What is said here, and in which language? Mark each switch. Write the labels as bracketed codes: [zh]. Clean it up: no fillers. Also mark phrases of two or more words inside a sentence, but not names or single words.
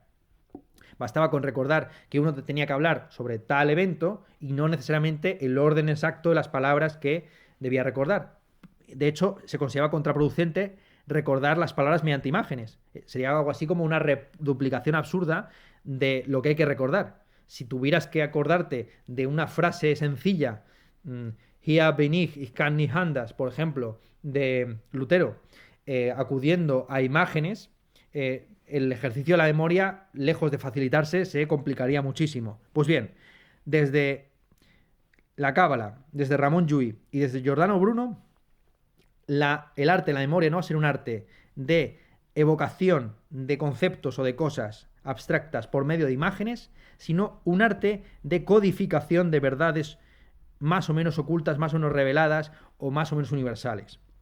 [es] Bastaba con recordar que uno tenía que hablar sobre tal evento y no necesariamente el orden exacto de las palabras que debía recordar. De hecho, se consideraba contraproducente recordar las palabras mediante imágenes. Sería algo así como una reduplicación absurda de lo que hay que recordar. Si tuvieras que acordarte de una frase sencilla, [de] Hier bin ich kann nicht anders, [es] por ejemplo, de Lutero, acudiendo a imágenes, el ejercicio de la memoria, lejos de facilitarse, se complicaría muchísimo. Pues bien, desde la cábala, desde Ramon Llull y desde Giordano Bruno, el arte de la memoria no va a ser un arte de evocación de conceptos o de cosas abstractas por medio de imágenes, sino un arte de codificación de verdades más o menos ocultas, más o menos reveladas o más o menos universales.